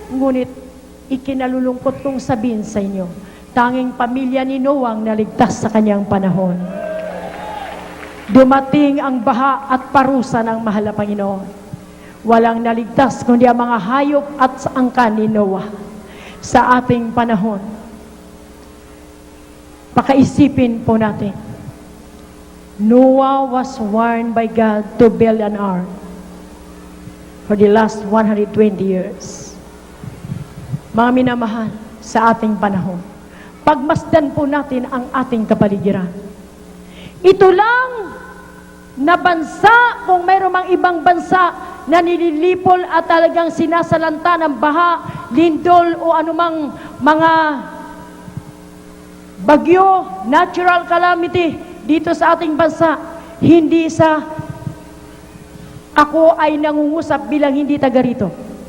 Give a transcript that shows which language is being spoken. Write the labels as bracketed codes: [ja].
[tl] Ngunit ikinalulungkot kong sabihin sa inyo, tanging pamilya ni Noah ang naligtas sa kanyang panahon. Dumating ang baha at parusa ng mahal na Panginoon. Walang naligtas kundi ang mga hayop at angkan ni Noah. Sa ating panahon, pakaisipin po natin, [en] Noah was warned by God to build an ark for the last 120 years. [tl] Mga minamahal, sa ating panahon, pagmasdan po natin ang ating kapaligiran. Ito lang na bansa, kung mayroong mang ibang bansa na nililipol at talagang sinasalanta ng baha, lindol o anumang mga bagyo, natural calamity dito sa ating bansa, hindi sa ako ay nangungusap bilang hindi taga rito.